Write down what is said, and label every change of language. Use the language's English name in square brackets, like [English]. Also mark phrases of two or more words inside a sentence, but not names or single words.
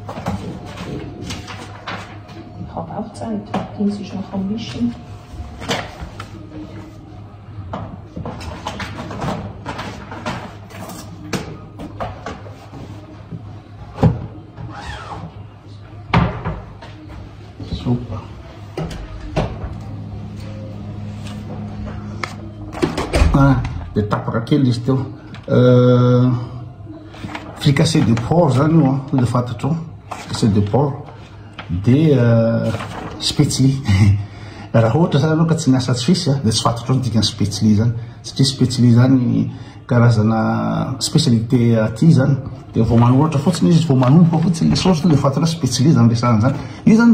[German] Ich habe auch Zeit. Dies ist noch am Mischen. Super. [Malagasy] Dia tapaka kely izy teo [French] fricassé de porc [Malagasy] zany io dia fantatrao [French] fricassé de porc [Malagasy] dia spetsili raha ohatra zany anao ka tsy niasa tsy fisy dia tsy fantatrao ny dikany spetsili zany satria spetsili zany karazana spécialité aty zany dia vao manoratra fotsiny izy vao manomboka fotsiny le saosy dia fantatrao spetsili zany resahana zany io zany